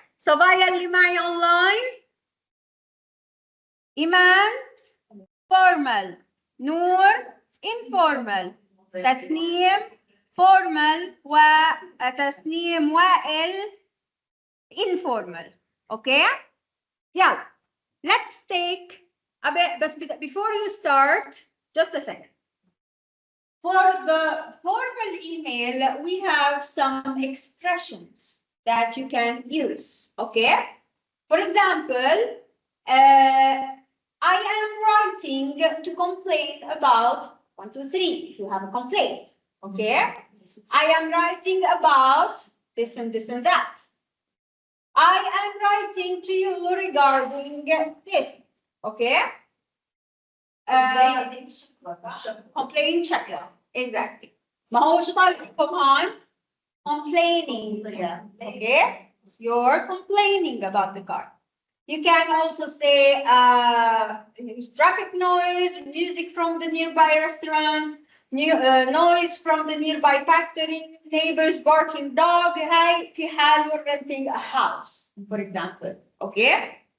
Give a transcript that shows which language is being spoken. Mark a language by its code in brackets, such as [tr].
[ar] صبايا اللي معي online. إيمان formal. نور informal. تسنيم formal وتسنيم وائل informal. [en] Okay? Yeah. Let's take a bit, but before you start, just a second. For the formal email, we have some expressions that you can use, okay? For example, I am writing to complain about 1, 2, 3, if you have a complaint, okay? I am writing about this and this and that. I am writing to you regarding this, okay? Complaint checklist, exactly. [ar] ما هو شو طالبكم هون؟ [en] Complaining, okay? You're complaining about the car. You can also say traffic noise, music from the nearby restaurant, noise from the nearby factory, neighbors barking dog. Hey, [ar] في حال [en] you're renting a house, for example, okay?